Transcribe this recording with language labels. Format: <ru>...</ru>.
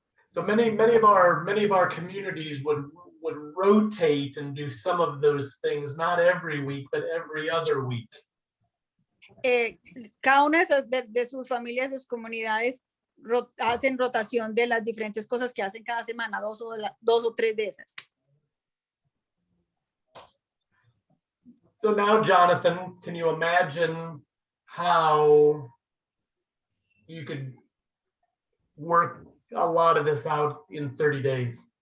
<en>So many of our communities would rotate and do some of those things, not every week, but every other week.</en> <es>Cada una de sus familias, de sus comunidades, hacen rotación de las diferentes cosas que hacen cada semana, 2 o 3 de esas.</es> <en>So now, Jonathan, can you imagine how you could work a lot of this out in 30 days?</en>